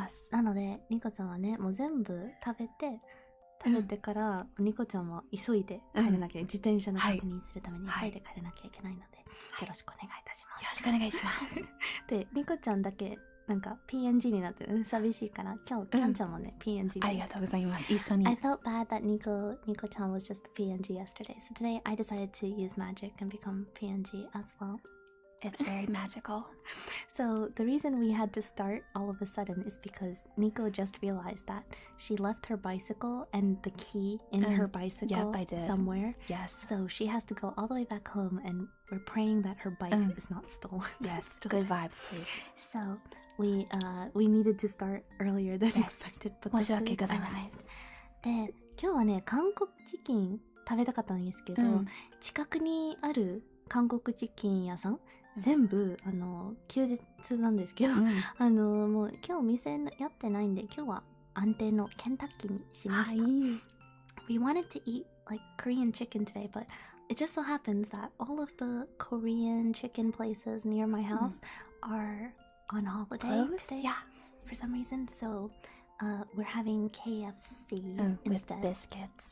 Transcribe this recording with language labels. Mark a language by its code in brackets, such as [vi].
[ja] なので、ニコちゃんはね、もう全部食べてから、ニコちゃんも急いで帰らなきゃ、自転車の確認するために急いで帰らなきゃいけないので、よろしくお願いいたします。よろしくお願いします。で、ニコちゃんだけ、なんか PNG になってる。寂しいから、今日、キャンちゃんもね、PNG ありがとうございます。一緒に。 [en] I felt bad that Nicoちゃん was just PNG yesterday. So today I decided to use magic and become PNG as well. It's very magical. So the reason we had to start all of a sudden is because Nico just realized that she left her bicycle and the key in her bicycle somewhere. Yes. So she has to go all the way back home, and we're praying that her bike is not stolen. Yes. Good vibes, please. So we needed to start earlier than expected. [ja] 申し訳ございません。で、今日はね、韓国チキン食べたかったんですけど、近くにある韓国チキン屋さん全部休日なんですけど、もう今日店やってないんで、今日は安定のケンタッキーにしました。 [en] We wanted to eat like Korean chicken today, but it just so happens that all of the Korean chicken places near my house are on holiday today. Yeah. For some reason, so we're having KFC instead. With biscuits.